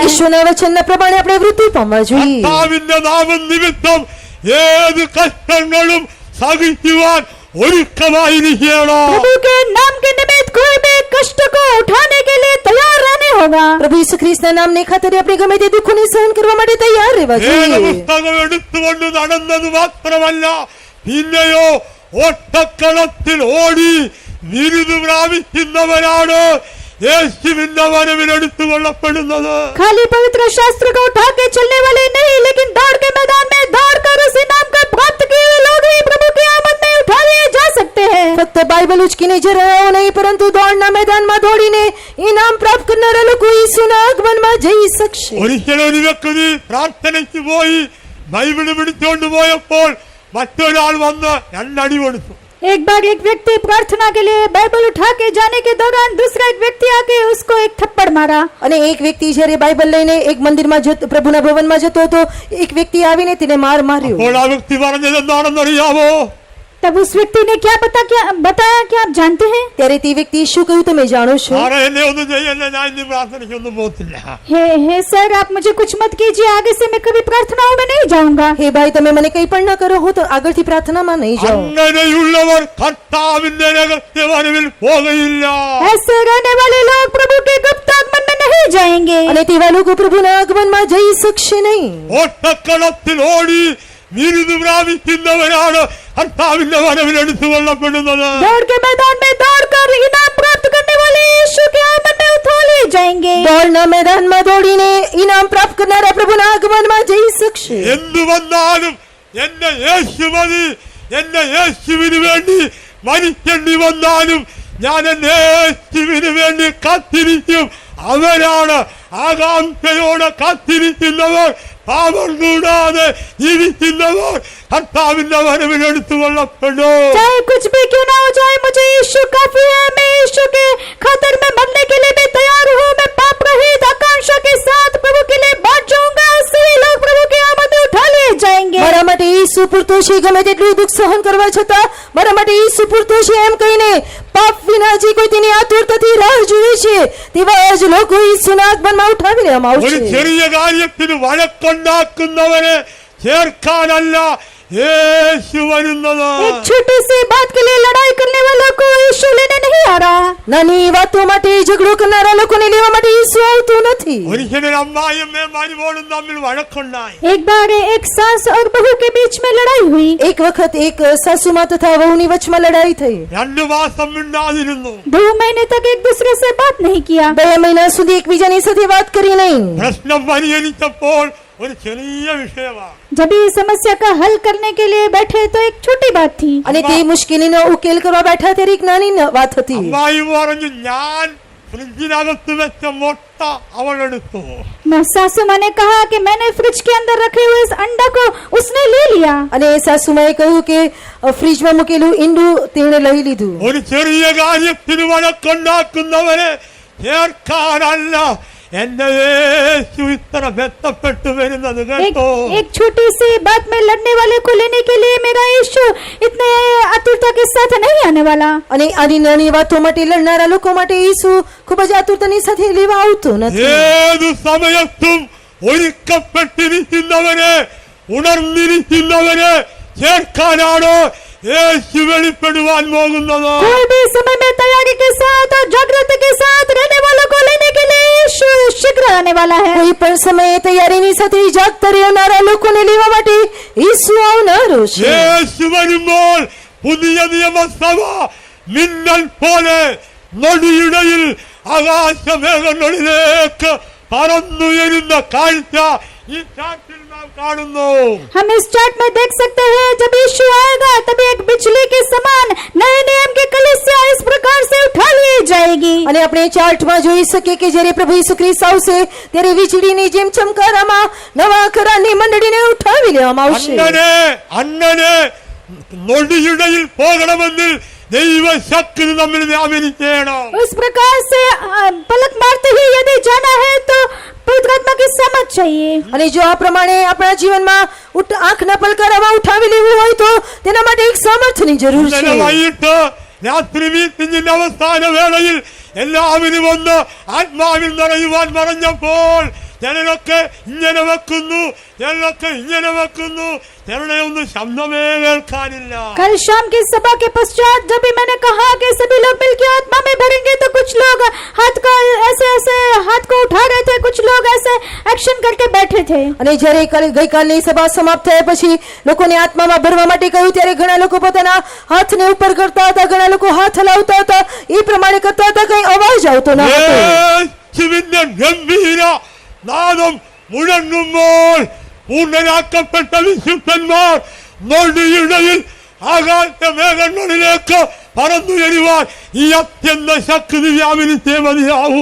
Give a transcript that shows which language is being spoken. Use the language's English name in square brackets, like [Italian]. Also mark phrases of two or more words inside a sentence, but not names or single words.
[Gujarati] ઈશ્વરના વચનના પ્રમાણે આપણે વૃદ્ધિ પામવા જોઈએ. [Malayalam] കർത്താവിന്റെ നാമം നിമിത്തം ഏത് കഷ്ടങ്ങളും സഹിക്കുവാൻ ഒരുക്കമായിരിക്കണം. [Hindi] प्रभु के नाम के निमित्त कोई भी कष्ट को उठाने के लिए तैयार रहने होगा. [Gujarati] પ્રભુ ઈસુ ખ્રિસ્તના નામને ખાતર આપણે ગમે તે દુઃખોને સહન કરવા માટે તૈયાર રહેવા જોઈએ. [Malayalam] വേദപുസ്തകം എടുത്തുകൊണ്ട് നടന്നത് മാത്രമല്ല, പിന്നെയോ ഓട്ടക്കളത്തിൽ ഓടി ബിരുദ പ്രാപിക്കുന്നവരാണ് യേശുവിന്റെ വരവിൽ എടുത്തുകൊള്ളപ്പെടുന്നത്. [Hindi] खाली पवित्र शास्त्र को उठा के चलने वाले नहीं, लेकिन दौड़ के मैदान में दौड़ कर उस इनाम को प्राप्त किए हुए लोग ही प्रभु की आमद में उठा लिए जा सकते हैं. [Gujarati] ફક્ત બાઇબલ ઉચકીને જરાઓ નહીં, પરંતુ દોડના મેદાનમાં દોડીને ઇનામ પ્રાપ્ત કરનારા લોકો ઈસુના આગમનમાં જઈ શકશે. [Malayalam] ഒരിക്കലും ഒരു വ്യക്തി പ്രാർത്ഥനയ്ക്ക് പോയി ബൈബിള് പിടിച്ചുകൊണ്ട് പോയപ്പോൾ മറ്റൊരാൾ വന്ന് രണ്ടടി കൊടുത്തു. [Hindi] एक बार एक व्यक्ति प्रार्थना के लिए बाइबल उठा के जाने के दौरान दूसरा एक व्यक्ति आके उसको एक थप्पड़ मारा. [Gujarati] અને એક વ્યક્તિ જ્યારે બાઇબલ લઈને એક મંદિરમાં પ્રભુના ભવનમાં જતો હતો, એક વ્યક્તિ આવીને તેને માર માર્યો. [Malayalam] അപ്പോൾ ആ വ്യക്തി പറഞ്ഞത് എന്താണെന്നറിയാമോ? [Hindi] तब उस व्यक्ति ने क्या बताया क्या आप जानते हैं? [Gujarati] ત્યારે તે વ્યક્તિ શું કહ્યું તમે જાણો છો? [Malayalam] സാറേ എന്നെ ഒന്നും ചെയ്യല്ലേ, ഞാൻ ഇനി പ്രാർത്ഥനയ്ക്കൊന്നും പോകത്തില്ല. [Hindi] हे सर, आप मुझे कुछ मत कीजिए, आगे से मैं कभी प्रार्थनाओं में नहीं जाऊंगा. [Gujarati] હે ભાઈ, તમે મને કંઈ પણ ન કરો, હું તો આગળથી પ્રાર્થનામાં નહીં જાઉં. [Malayalam] അങ്ങനെയുള്ളവർ കർത്താവിന്റെ രഹസ്യവരവിൽ പോകയില്ല. [Hindi] ऐसे रहने वाले लोग प्रभु के गुप्त आगमन में नहीं जाएंगे. [Gujarati] અને તેવા લોકો પ્રભુના આગમનમાં જઈ શકશે નહીં. [Malayalam] ഓട്ടക്കളത്തിൽ ഓടി ബിരുദ പ്രാപിക്കുന്നവരാണ് കർത്താവിന്റെ വരവിൽ എടുത്തുകൊള്ളപ്പെടുന്നത്. [Hindi] दौड़ के मैदान में दौड़ कर इनाम प्राप्त करने वाले यीशु के आगमन में उठा लिए जाएंगे. [Gujarati] દોડના મેદાનમાં દોડીને ઇનામ પ્રાપ્ત કરનારા પ્રભુના આગમનમાં જઈ શકશે. [Malayalam] എന്തു വന്നാലും എന്റെ യേശു മതി, എന്റെ യേശുവിന് വേണ്ടി മരിക്കേണ്ടി വന്നാലും ഞാൻ എന്റെ യേശുവിന് വേണ്ടി കാത്തിരിക്കും. അവരാണ് ആകാംക്ഷയോടെ കാത്തിരിക്കുന്നവർ, പാപം കൂടാതെ ജീവിക്കുന്നവർ കർത്താവിന്റെ വരവിൽ എടുത്തുകൊള്ളപ്പെടും. [Hindi] चाहे कुछ भी क्यों ना हो जाए, मुझे यीशु काफी है. मैं यीशु के खातिर में मरने के लिए भी तैयार हूँ. मैं पाप रहित आकांक्षा के साथ प्रभु के लिए बांट जाऊंगा. सभी लोग प्रभु की आमद में उठा लिए जाएंगे. [Gujarati] મારા માટે ઈસુ પૂરતો છે. ગમે તેટલું દુઃખ સહન કરવા છતાં મારા માટે ઈસુ પૂરતો છે એમ કહીને પાપ વિના જે કોઈ તેની આતુરતાથી રાહ જુએ છે, તેવા જ લોકો ઈસુના આગમનમાં ઉઠાવી લેવામાં [Malayalam] ഒരു [Gujarati] આવશે. [Malayalam] ചെറിയ കാര്യത്തിന് വഴക്കുണ്ടാക്കുന്നവരെ ചേർക്കാനല്ല യേശു വരുന്നത്. [Hindi] एक छोटी सी बात के लिए लड़ाई करने वालों को यीशु लेने नहीं आ रहा. [Gujarati] નાની વાતો માટે ઝઘડો કરનારા લોકોને લેવા માટે ઈસુ આવતો નથી. [Malayalam] ഒരിക്കലും അമ്മായിയമ്മയും മരുമോളും തമ്മിൽ വഴക്കുണ്ടായി. [Hindi] एक बार एक सास और बहू के बीच में लड़ाई हुई. [Gujarati] એક વખત એક સાસુમાં તથા વહુની વચમાં લડાઈ થઈ. [Malayalam] 2 മാസം മിണ്ടാതിരുന്നു. [Hindi] 2 महीने तक एक दूसरे से बात नहीं किया. [Gujarati] 2 મહિના સુધી એકબીજાની સાથે વાત કરી નહીં. [Malayalam] പ്രശ്നം പരിഹരിച്ചപ്പോൾ ഒരു ചെറിയ വിഷയമാണ്. [Hindi] जब ये समस्या का हल करने के लिए बैठे तो एक छोटी बात थी. [Gujarati] અને તે મુશ્કેલીનો ઉકેલ કરવા બેઠા ત્યારે એક નાની વાત હતી. [Malayalam] അമ്മായി പറഞ്ഞു, ഞാൻ ഫ്രിഡ്ജിനകത്ത് വെച്ച മുട്ട അവളെടുത്തു. [Hindi] सासू माँ ने कहा कि मैंने फ्रिज के अंदर रखे हुए इस अंडा को उसने ले लिया. [Gujarati] અને સાસુમાએ કહ્યું કે ફ્રીજમાં મૂકેલું ઈંડું તેણે લઈ લીધું. [Malayalam] ഒരു ചെറിയ കാര്യത്തിന് വഴക്കുണ്ടാക്കുന്നവരെ ചേർക്കാനല്ല എന്റെ യേശു ഇത്ര ബന്ധപ്പെട്ടു വരുന്നത് കേട്ടോ. [Hindi] एक छोटी सी बात में लड़ने वाले को लेने के लिए मेरा यीशु इतने आतुरता के साथ नहीं आने वाला. [Gujarati] અને આની નાની વાતો માટે લડનારા લોકો માટે ઈસુ ખૂબ જ આતુરતાની સાથે લેવા આવતો નથી. [Malayalam] ഏതു സമയത്തും ഒരുക്കപ്പെട്ടിരിക്കുന്നവരെ, ഉണർന്നിരിക്കുന്നവരെ ചേർക്കാനാണ് യേശു വെളിപ്പെടുവാൻ പോകുന്നത്. [Hindi] कोई भी समय में तैयारी के साथ और जागृति के साथ रहने वालों को लेने के लिए यीशु शीघ्र आने वाला है. [Gujarati] કોઈ પણ સમયે તૈયારીની સાથે જાગતા રહેનારા લોકોને લેવા માટે ઈસુ આવનારો છે. [Malayalam] യേശു വരുമ്പോൾ പുതിയ നിയമസഭ മിന്നൽ പോലെ നൊടിയിടയിൽ ആകാശമേഘങ്ങളിലേക്ക് പറന്നുയരുന്ന കാഴ്ച ഈ ചാർട്ടിൽ നാം കാണുന്നു. [Hindi] हम इस चार्ट में देख सकते हैं, जब यीशु आएगा तभी एक बिजली के समान नए नियम की कलीसिया इस प्रकार से उठा ली जाएगी. [Gujarati] અને આપણે ચાર્ટમાં જોઈ શકીએ કે જ્યારે પ્રભુ ઈસુ ખ્રિસ્ત આવશે ત્યારે વીજળીની જેમ ચમકારામાં નવા કરારની મંડળીને ઉઠાવી લેવામાં આવશે. [Malayalam] അങ്ങനെ നൊടിയിടയിൽ പോകണമെങ്കിൽ ദൈവശക്തി നമ്മിൽ വ്യാപരിക്കണം. [Hindi] उस प्रकार से पलक मारते ही यदि जाना है तो पवित्र आत्मा की समझ चाहिए. [Gujarati] અને જો આ પ્રમાણે આપણા જીવનમાં આંખના પલકારામાં ઉઠાવી લેવું હોય તો તેના માટે એક સામર્થ્યની જરૂર છે. [Malayalam] വൈകിട്ട് രാത്രി അവസാന വേളയിൽ എല്ലാവരും ഒന്ന് ആത്മാവിൽ നിറയുവാൻ പറഞ്ഞപ്പോൾ ചിലരൊക്കെ ഇങ്ങനെ വെക്കുന്നു, ചിലരൊക്കെ ഇങ്ങനെ വെക്കുന്നു, ചിലരുടെ ഒന്നും ശബ്ദമേ കേൾക്കാനില്ല. [Hindi] कल शाम की सभा के पश्चात जब भी मैंने कहा कि सभी लोग मिलकर आत्मा में भरेंगे, तो कुछ लोग हाथ का ऐसे ऐसे हाथ को उठा रहे थे, कुछ लोग ऐसे एक्शन करके बैठे थे. [Gujarati] અને જ્યારે ગઈકાલની સભા સમાપ્ત થયા પછી લોકોને આત્મામાં ભરવા માટે કહ્યું ત્યારે ઘણા લોકો પોતાના હાથને ઉપર કરતા હતા, ઘણા લોકો હાથ હલાવતા હતા, એ પ્રમાણે કરતા હતા, કઈ અવાજ આવતો ન હતો. [Malayalam] യേശുവിന്റെ ഗംഭീര നാദം മുഴങ്ങുമ്പോൾ പൂർണ്ണരാക്കപ്പെട്ട വിശുദ്ധന്മാർ നൊടിയിടയിൽ ആകാശ മേഘങ്ങളിലേക്ക് പറന്നുയരുവാൻ ഈ അത്യന്ത ശക്തി വ്യാപരിച്ചേ മതിയാവൂ.